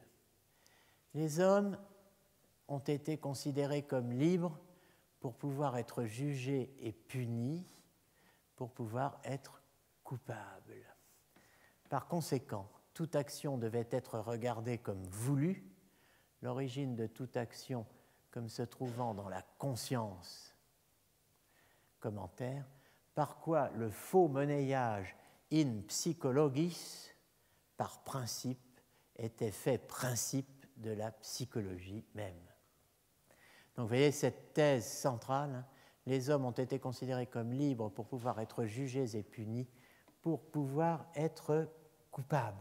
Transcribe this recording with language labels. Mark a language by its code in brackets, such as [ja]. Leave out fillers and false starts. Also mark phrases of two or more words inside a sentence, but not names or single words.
[fr] Les hommes ont été considérés comme libres pour pouvoir être jugés et punis, pour pouvoir être coupables. Par conséquent, toute action devait être regardée comme voulue, l'origine de toute action comme se trouvant dans la conscience. Commentaire, par quoi le faux monnayage [la] in psychologis, [fr] par principe, était fait principe de la psychologie même. Donc vous voyez cette thèse centrale, les hommes ont été considérés comme libres pour pouvoir être jugés et punis, pour pouvoir être coupables.